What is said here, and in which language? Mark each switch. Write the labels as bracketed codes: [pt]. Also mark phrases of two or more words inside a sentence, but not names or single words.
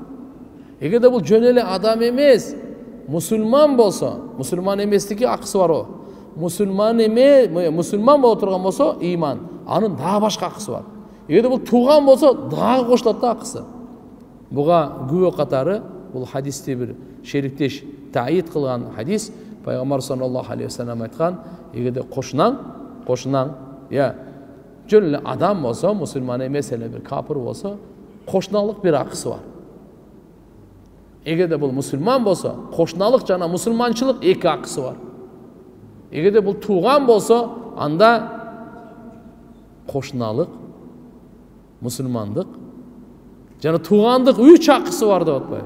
[ky] Эгерде бул жөн эле адам эмес, мусулман болсо, мусулман эместики акысы бар о. Мусулман боло турган болсо, иман, анын дагы башка акысы бар. Эгерде бул туган болсо, дагы кошулат да акысы. Буга күбө катары бул хадисти бир шериктеш таит кылган хадис, Пайгамбар [ar] صلى الله عليه وسلم [ky] айткан, эгерде кошунаң, жөн эле адам болсо, мусулман эмес эле бир капыр болсо, кошуналык бир акысы бар. Эгерде бул мусулман болсо, кошуналык жана мусулманчылык эки акысы бар. Эгерде бул туган болсо, анда кошуналык, мусулмандык жана тугандык 3 акысы бар деп атпайбы?